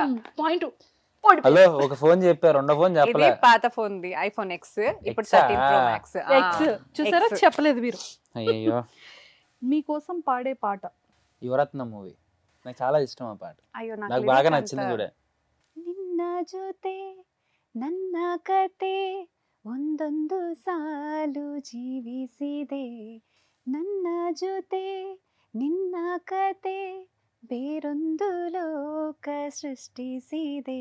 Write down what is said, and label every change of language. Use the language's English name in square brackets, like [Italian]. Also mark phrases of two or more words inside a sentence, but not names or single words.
[Telugu] పాయింట్. హలో, ఒక ఫోన్ చెప్పా, రెండో ఫోన్ ఇది చెప్పలే. పాత ఫోన్ ది ఐఫోన్ ఎక్స్, ఇప్పుడు X ఆ? 13 Pro Max. ఎక్స్ చూసారా, X. చెప్పలేదు మీరు. అయ్యో, మీకోసం పాడే పాట? యువరత్న మూవీ, నాకు చాలా ఇష్టం ఆ పాట, అయ్యో నాకు బాగా నచ్చింది కూడా. [Kannada] ನಿನ್ನ ಜೊತೆ ನನ್ನ ಕತೆ ಒಂದೊಂದು ಸಾಲು ಜೀವಿಸಿದೆ, ನನ್ನ ಜೊತೆ ನಿನ್ನ ಕತೆ ಬೇರೊಂದು ಲೋಕ ಸೃಷ್ಟಿಸಿದೆ,